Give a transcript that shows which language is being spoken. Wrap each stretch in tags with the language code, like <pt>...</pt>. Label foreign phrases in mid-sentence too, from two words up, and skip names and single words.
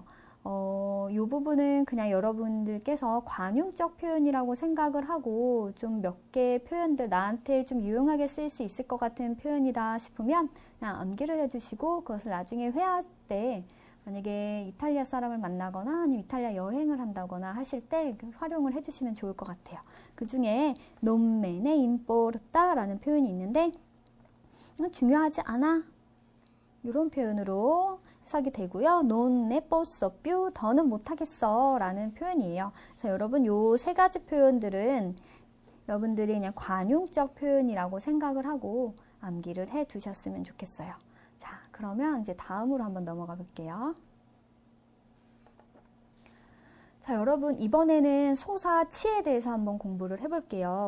<ko>이 부분은 그냥 여러분들께서 관용적 표현이라고 생각을 하고 좀 몇 개의 표현들 나한테 좀 유용하게 쓰일 수 있을 것 같은 표현이다 싶으면 그냥 암기를 해주시고 그것을 나중에 회화할 때 만약에 이탈리아 사람을 만나거나 아니면 이탈리아 여행을 한다거나 하실 때 활용을 해주시면 좋을 것 같아요. 그 중에</ko> <it>non me ne importa</it> <ko>라는 표현이 있는데 중요하지 않아 이런 표현으로 해석이 되고요.</ko> <it>non ne posso più</it> <ko>더는 못하겠어 라는 표현이에요. 그래서 여러분 요 세 가지 표현들은 여러분들이 그냥 관용적 표현이라고 생각을 하고 암기를 해 두셨으면 좋겠어요. 자, 그러면 이제 다음으로 한번 넘어가 볼게요. 자, 여러분 이번에는 소사 치에 대해서 한번 공부를 해볼게요.</ko>